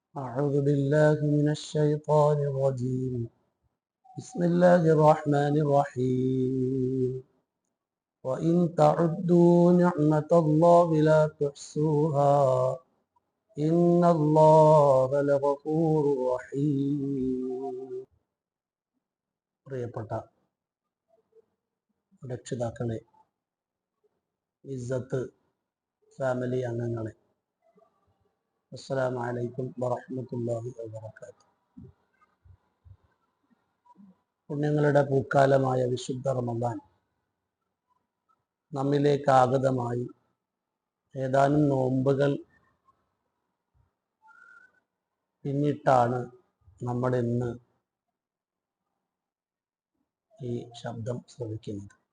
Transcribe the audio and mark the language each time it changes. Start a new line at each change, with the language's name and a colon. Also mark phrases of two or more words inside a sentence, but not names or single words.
Arabic: أعوذ بالله من الشيطان الرجيم بسم الله الرحمن الرحيم وإن تعدوا نعمة الله لا تحصوها إن الله لغفور رحيم പ്രിയപ്പെട്ട
Malayalam: രക്ഷിതാക്കളെ, ഇസ്സത്ത് ഫാമിലി അംഗങ്ങളെ,
Arabic: السلام عليكم ورحمة الله وبركاته.
Malayalam: പുണ്യങ്ങളുടെ പൂക്കാലമായ വിശുദ്ധ റമദാൻ നമ്മിലേക്ക് ആഗതമായി ഏതാനും നോമ്പുകൾ പിന്നിട്ടാണ് നമ്മൾ ഇന്ന് ഈ ശബ്ദം ശ്രവിക്കുന്നത്.